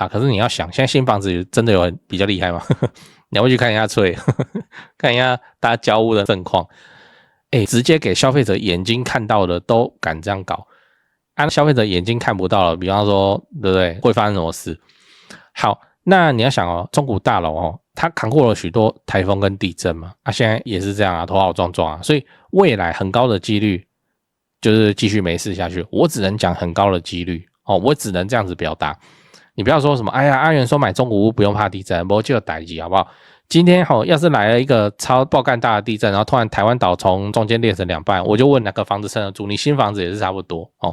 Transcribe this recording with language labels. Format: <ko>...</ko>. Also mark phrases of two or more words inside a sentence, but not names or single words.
<zh>可是你要想，現在新房子真的有比較厲害嗎？你要不去看一下看一下大家交屋的盛況。直接給消費者眼睛看到的都敢這樣搞，消費者眼睛看不到了，比方說，對不對？會發生什麼事？好，那你要想哦，中古大樓哦，它扛過了許多台風跟地震嘛，現在也是這樣啊，頭好壯壯啊，所以未來很高的幾率就是繼續沒事下去。我只能講很高的幾率哦，我只能這樣子表達。你不要說什麼，哎呀，阿元說買中古屋不用怕地震，不就有代誌好不好？今天要是來了一個超爆幹大的地震，然後突然台灣島從中間裂成兩半，我就問哪個房子撐得住？你新房子也是差不多哦。</zh>